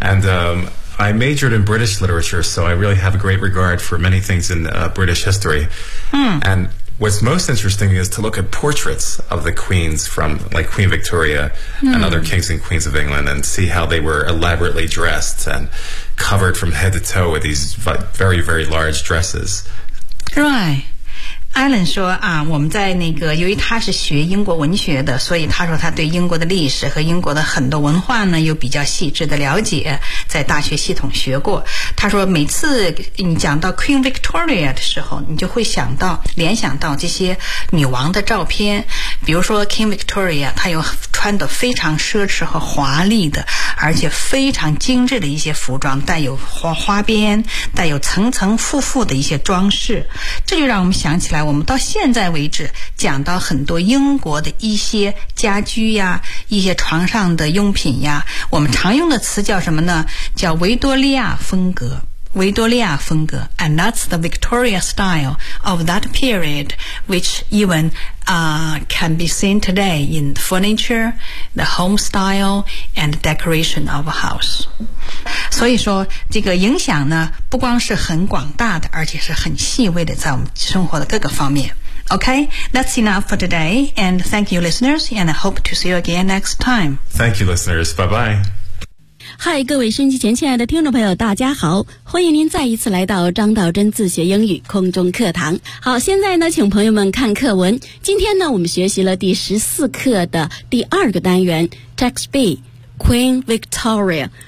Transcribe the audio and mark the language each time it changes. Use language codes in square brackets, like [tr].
[en] And I majored in British literature, so I really have a great regard for many things in British history. Mm. And what's most interesting is to look at portraits of the queens from, like, Queen Victoria and other kings and queens of England and see how they were elaborately dressed and... covered from head to toe with these very, very large dresses. Right. [zh] Alan 说啊，我们在那个，由于他是学英国文学的，所以他说他对英国的历史和英国的很多文化呢，有比较细致的了解，在大学系统学过。他说每次你讲到 Queen Victoria 的时候，你就会想到，联想到这些女王的照片，比如说 King Victoria, 她有穿得非常奢侈和华丽的，而且非常精致的一些服装，带有花边，带有层层复复的一些装饰。这就让我们想起来，我们到现在为止讲到很多英国的一些家居呀，一些床上的用品呀，我们常用的词叫什么呢？叫维多利亚风格。维多利亚风格 [en] ，and that's the Victoria style of that period, which even can be seen today in furniture, the home style, and decoration of a house. [zh] 所以说，这个影响呢，不光是很广大的，而且是很细微的，在我们生活的各个方面。 [en] Okay, that's enough for today, and thank you, listeners, and I hope to see you again next time. Thank you, listeners. Bye bye. [zh] 嗨，各位收音机前亲爱的听众朋友，大家好，欢迎您再一次来到张道真自学英语空中课堂。好，现在呢，请朋友们看课文。今天呢，我们学习了第14课的第二个单元 ，Text B, Queen Victoria。